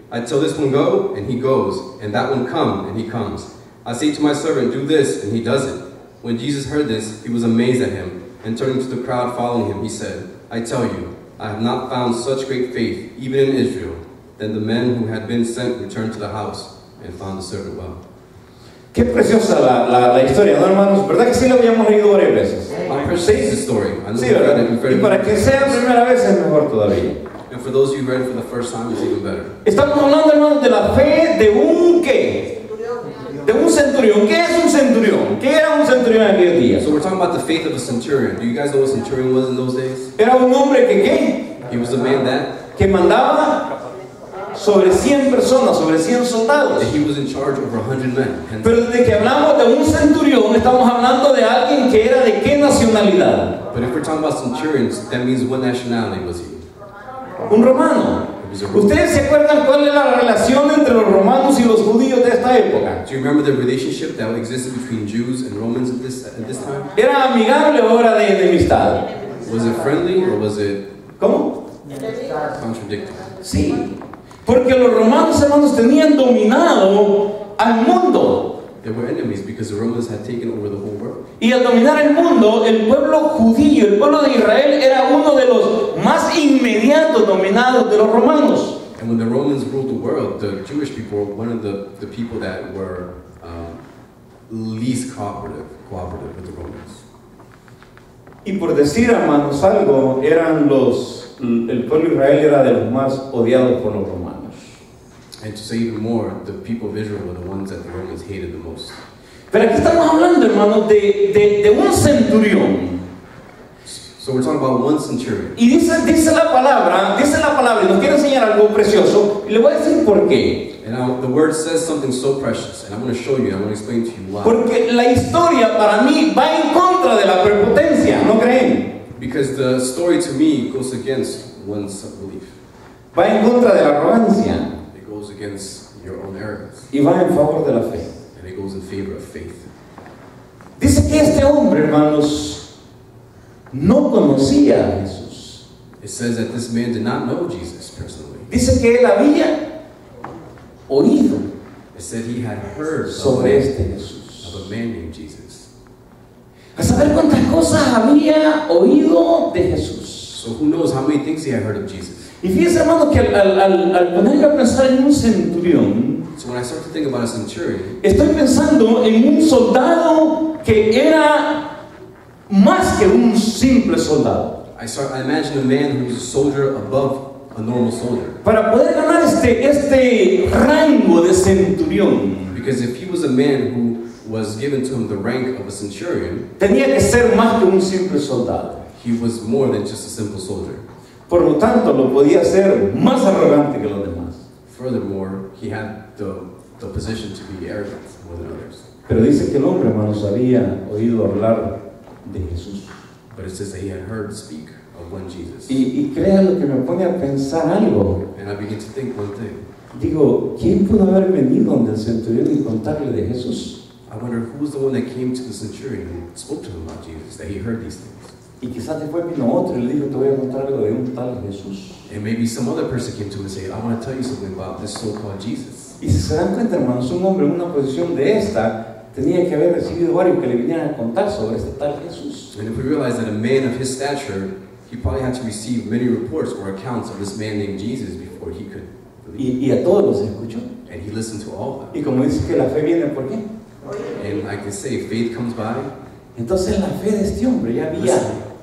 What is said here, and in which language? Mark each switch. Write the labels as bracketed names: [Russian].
[English] I tell this one, go, and he goes, and that one, come, and he comes. I say to my servant, do this, and he does it. When Jesus heard this, he was amazed at him, and turning to the crowd following him, he said: I tell you, I have not found such great faith, even in Israel. Then the men who had been sent returned to the house, and found the servant well. [Spanish] Qué preciosa la historia, ¿no, hermanos? ¿Verdad que sí la habíamos leído varias veces? [English] I appreciate the story. I know [Spanish] Sí, [English] you read [Spanish] ¿verdad? [English] it. [Spanish] Y para que sea primera vez es mejor todavía. [English] And for those of you who read it for the first time, it's even better. [Spanish] Estamos hablando, hermanos, de la fe de un ¿qué? De un centurión. ¿Qué es un centurión? ¿Qué era un centurión en aquellos días? [English] So we're talking about the faith of a centurion. Do you guys know what a centurion was in those days? [Spanish] Era un hombre que ¿qué? [English] He was a man that [Spanish] Mandaba sobre 100 personas, sobre 100 soldados. [English] he was in charge over 100 men. And [Spanish] Pero desde que hablamos de un centurión, estamos hablando de alguien que era de qué nacionalidad. [English] but if we're talking about centurions, that means what nationality was he? [Spanish] Un romano. ¿Ustedes se acuerdan cuál es la relación entre los romanos y los judíos de esta época? [English] Do you remember the relationship that existed between Jews and Romans at this time? [Spanish] ¿Era amigable o era de enemistad? [English] Was it friendly or was it [Spanish] ¿Cómo? [English] contradictory? [Spanish] Sí. Porque los romanos, hermanos, tenían dominado al mundo. [English] They were enemies because the Romans had taken over the whole world. [Spanish] Y al dominar el mundo, el pueblo judío, el pueblo de Israel, era uno de los más inmediatos dominados de los romanos. [English] And when the Romans ruled the world, the Jewish people were one of the people that were least cooperative with the Romans. [Spanish] Y por decir, hermanos, algo, el pueblo de Israel era de los más odiados por los romanos. [English] And to say even more, the people of Israel were the ones that the Romans hated the most. [Spanish] Pero aquí estamos hablando, hermanos, de un centurión. [English] So we're talking about one centurion. [Spanish] Y dice la palabra, y nos quiere enseñar algo precioso, y le voy a decir por qué. [English] And now the word says something so precious, and I'm going to show you, I'm going to explain to you why. [Spanish] Porque la historia para mí va en contra de la prepotencia, ¿no creen? [English] Because the story to me goes against one's belief. [Spanish] Va en contra de la arrogancia [English] It goes against your own arrogance. [Spanish] y va en favor de la fe. [English] And it goes in favor of faith. [Spanish] Dice que este hombre, hermanos, no conocía a Jesús. [English] It says that this man did not know Jesus personally. [Spanish] Dice que él había oído [English] It said he had heard [Spanish] sobre este Jesús. [English] of a man named Jesus. [Spanish] A saber cuántas cosas había oído de Jesús. [English] So who knows how many things he had heard of Jesus. [Spanish] Y fíjense, hermano, que al ponerme a pensar en un centurión, [English] So when I start to think about a centurion, [Spanish] estoy pensando en un soldado que era más que un simple soldado. [English] I imagine a man who was a soldier above a normal soldier. [Spanish] Para poder ganar este rango de centurión, [English] Because if he was a man who was given to him the rank of a centurion, [Spanish] tenía que ser más que un simple soldado. [English] he was more than just a simple soldier. [Spanish] Por lo tanto, lo podía hacer más arrogante que los demás. [English] Furthermore, he had the position to be arrogant more than others. [Spanish] Pero dice que el hombre, hermanos, había oído hablar de Jesús. [English] But it says that he had heard speak of one Jesus. [Spanish] Y créanlo que me pone a pensar algo. [English] And I begin to think one thing. [Spanish] Digo, ¿quién pudo haber venido donde el centurión y contarle de Jesús? [English] I wonder who was the one that came to the centurion and spoke to him about Jesus, that he heard these things. [Spanish] Y quizás después vino otro y le dijo, te voy a contar algo de un tal Jesús. [English] And maybe some other person came to him and said, I want to tell you something about this so-called Jesus. [Spanish] Y si se dan cuenta, hermanos, un hombre en una posición de esta tenía que haber recibido varios que le vinieran a contar sobre este tal Jesús. [English] And if we realize that a man of his stature, he probably had to receive many reports or accounts of this man named Jesus before he could believe. [Spanish] Y a todos los escuchó. [English] And he listened to all of them. [Spanish] Y como dice que la fe viene por qué. [English] And I can say, faith comes by. [Spanish] Entonces la fe de este hombre ya había escuchado.